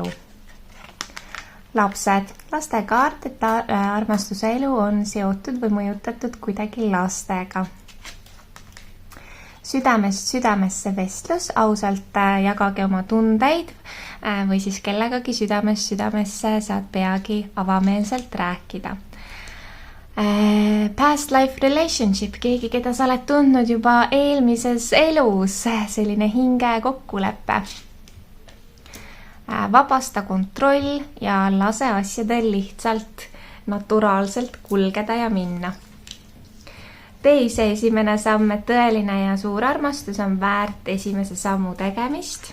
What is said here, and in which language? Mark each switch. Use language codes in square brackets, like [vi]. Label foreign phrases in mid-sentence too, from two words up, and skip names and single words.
[et] Lapsed, laste kaart, et armastuse elu on seotud või mõjutatud kuidagi lastega. Südamest südamesse vestlus, ausalt jagage oma tundeid või siis kellegagi südamest südamesse saad peagi avameelselt rääkida. [en] Past life relationship, [et] keegi, keda sa oled tundnud juba eelmises elus, selline hinge kokkulepe. Vabasta kontroll ja lase asjadel lihtsalt naturaalselt kulgeda ja minna. Tee see esimene samm, et tõeline ja suur armastus on väärt esimese sammu tegemist.